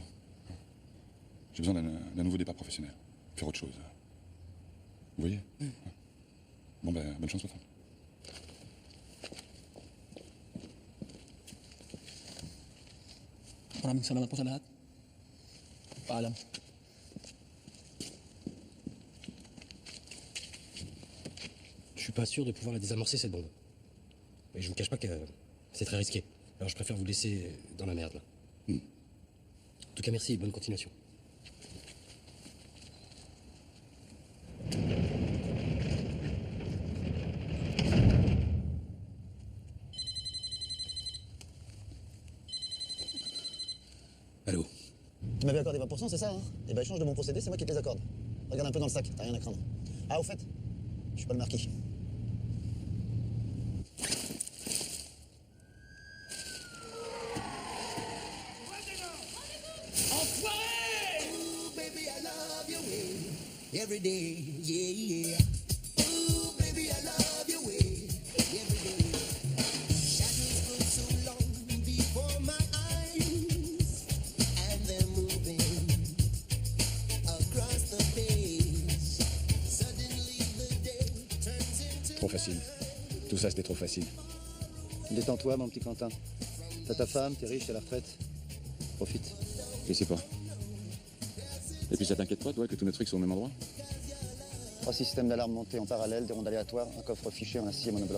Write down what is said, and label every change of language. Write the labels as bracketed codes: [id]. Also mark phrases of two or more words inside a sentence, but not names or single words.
[fr] J'ai besoin d'un nouveau départ professionnel. Faire autre chose. Vous voyez? Ouais. Bon, ben, bonne chance, patron. [tl] Maraming salamat po sa lahat. Paalam. [fr] Je suis pas sûr de pouvoir la désamorcer, cette bombe. Et je vous cache pas que c'est très risqué. Alors je préfère vous laisser dans la merde, là. En tout cas, merci et bonne continuation. Allô? Tu m'avais accordé 20%, c'est ça, hein? Eh ben, échange de mon procédé, c'est moi qui te les accorde. Regarde un peu dans le sac, t'as rien à craindre. Ah, au fait, je suis pas le marquis. [en] Every day, yeah, yeah. Ooh, baby, I love your way. Every day. Shadows go so long before my eyes, and they're moving across the page. Suddenly the day turns into. [fr] Trop facile. Tout ça, c'était trop facile. Détends-toi, mon petit Quentin. T'as ta femme, t'es riche, t'es à la retraite. Profite. Je sais pas. Et puis ça t'inquiète pas, toi, que tous nos trucs sont au même endroit? 3 systèmes d'alarme montés en parallèle, des rondes aléatoires, un coffre fichier en acier monobloc.